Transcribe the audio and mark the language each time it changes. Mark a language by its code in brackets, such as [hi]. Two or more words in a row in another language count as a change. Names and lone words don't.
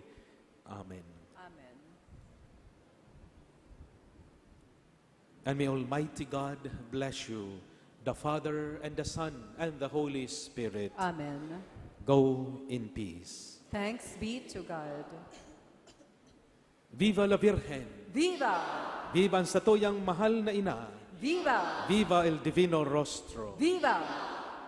[en] Amen. Amen. And may Almighty God bless you, the Father and the Son and the Holy Spirit. Amen. Go in peace. Thanks be to God. [es] Viva la Virgen! Viva! [bik] Viva ang satuyang mahal na ina! [es] Viva! Viva el Divino Rostro! Viva!